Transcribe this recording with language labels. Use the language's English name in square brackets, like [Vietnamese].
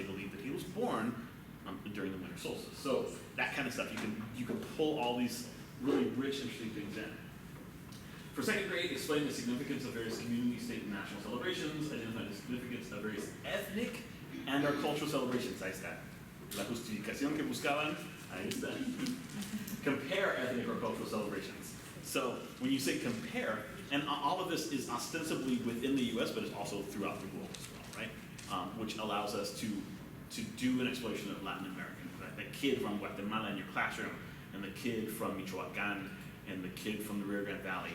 [English] They believed that he was born during the winter solstice. So that kind of stuff, you can pull all these really rich, interesting things in. For second grade, explain the significance of various community, state, and national celebrations, identify the significance of various ethnic and our cultural celebrations. [Spanish] Ahí está. La justificación que buscaban, ahí está. [English] Compare ethnic or cultural celebrations. So when you say compare, and all of this is ostensibly within the US, but it's also throughout the world as well, right? Which allows us to do an exploration of Latin American. Right? The kid from Guatemala in your classroom, and the kid from Michoacan, and the kid from the Rio Grande Valley.